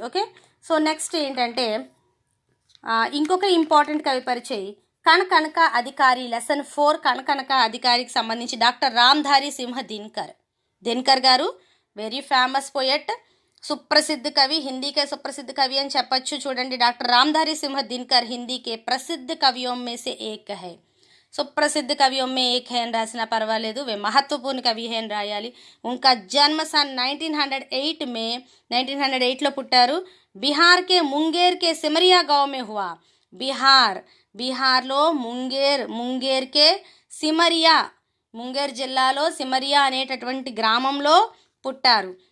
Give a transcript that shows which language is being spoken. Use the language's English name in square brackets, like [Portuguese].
[Telugu] Okay, so next ఏంటంటే ఇంకొక important కవి పరిచయ్ కణకనక అధికారి. లెసన్ 4 కణకనక అధికారికి సంబంధించి డాక్టర్ రామ్ధారి సింహ దినకర్. దినకర్ గారు వెరీ ఫేమస్ పోయట్, సుప్రసిద్ధ కవి, [Hindi] హిందీకే సుప్రసిద్ధ కవి [Telugu] అని చెప్పచ్చు. [Hindi] చూడండి, డాక్టర్ రామ్ధాरी सिंह दिनकर हिंदी के प्रसिद्ध कवियों में से एक है. सुप्रसिद्ध कवियों में एक है [Telugu] అని రాసినా పర్వాలేదు, [Hindi] వే మహత్వపూర్ణ కవి హే [Telugu] అని రాయాలి. [Hindi] ఉన్కా జన్మ సన్ 1908 మే [Telugu] 1908లో పుట్టారు. [Hindi] బిహార్ కే ముంగేర్ కే సిమరియా గావ్ మే హువా. [Telugu] బిహార్లో ముంగేర్ కే సిమరియా, ముంగేర్ జిల్లాలో సిమరియా అనేటటువంటి గ్రామంలో పుట్టారు.